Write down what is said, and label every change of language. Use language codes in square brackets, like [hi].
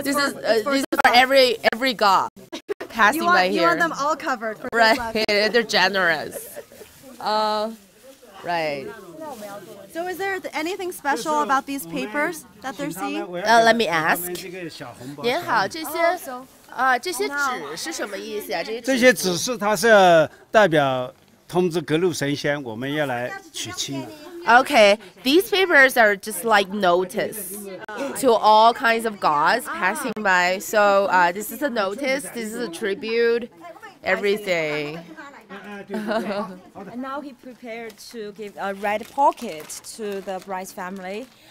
[en] This is for every god passing by here. You want them all covered for Right. this lesson. They're generous. Right. So is there anything special about these papers that they're seeing? Let me ask. [zh] 您好，这些纸是什么意思啊？这些指示它是代表通知各路神仙，我们要来娶亲了。 [en] Okay, these papers are just like notice to all kinds of gods passing by. So this is a notice, this is a tribute, everything. And now he prepared to give a red pocket to the bride's family.